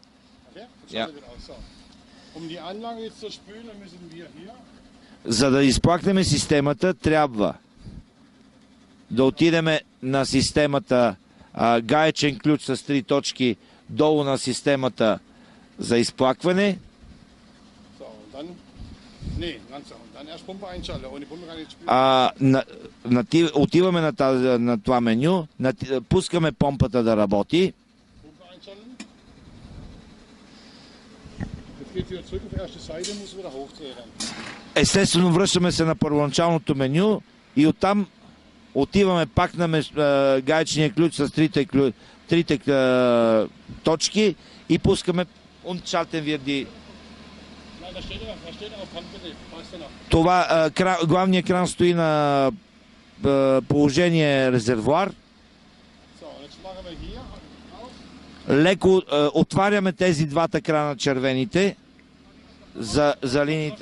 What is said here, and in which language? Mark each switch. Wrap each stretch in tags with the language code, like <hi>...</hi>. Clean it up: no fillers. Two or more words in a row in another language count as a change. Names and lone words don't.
<bg>За да изплакнем системата, трябва да отидем на системата гаечен ключ с 3 точки долу на системата за изплакване.</bg> <de>Nee, langsam. Dann erst Pumpe einschalten. Ohne Pumpe kann ich spielen.</de> <bg>Отиваме на това меню, пускаме помпата да работи.</bg> <de>Pumpe einschalten. Jetzt geht wieder zurück auf die erste Seite, muss wieder hochdrehen.</de> <bg>Естествено, връщаме се на първоначалното меню и оттам отиваме пак на гаечния ключ с трите точки и пускаме умчалten wir die. Това главният кран стои на положение резервоар. Леко отваряме тези двата крана червените за линиите.</bg>